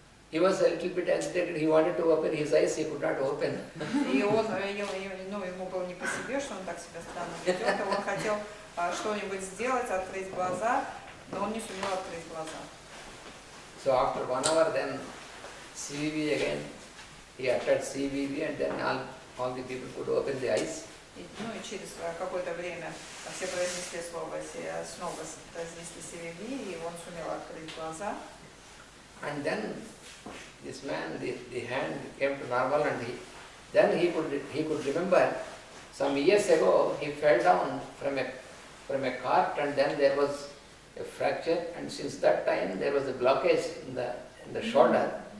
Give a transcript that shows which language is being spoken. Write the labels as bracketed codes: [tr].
[en] He was a little bit agitated. He wanted to open his eyes. He could not open. [ru] И он, ему было не по себе, что он так себя странно ведет, и он хотел что-нибудь сделать, открыть глаза, но он не сумел открыть глаза. [en] So after 1 hour, then CVV again, he uttered CVV, and then all the people could open the eyes. [ru] И через какое-то время все произнесли слово, снова произнесли CVV, и он сумел открыть глаза. [en] And then this man, the hand came to normal, and then he could remember some years ago he fell down from a cart, and then there was a fracture, and since that time there was a blockage in the shoulder.